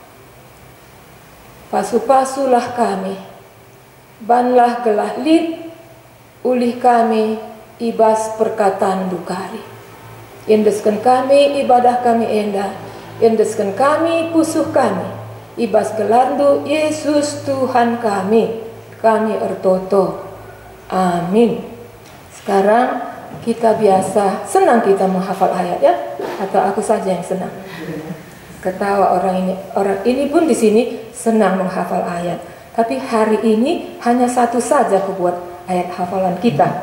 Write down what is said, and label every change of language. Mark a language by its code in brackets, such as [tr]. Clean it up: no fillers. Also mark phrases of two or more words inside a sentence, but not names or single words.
[btx] Pasu-pasulah kami, banlah gelah lid, ulih kami ibas perkataan dukari. Endeskan kami ibadah kami enda, endeskan kami pusuh kami, ibas gelandu Yesus Tuhan kami ertoto. Amin. [id] Sekarang kita biasa senang kita menghafal ayat ya, atau aku saja yang senang? Ketawa orang ini pun di sini senang menghafal ayat. Tapi hari ini hanya satu saja aku buat ayat hafalan kita.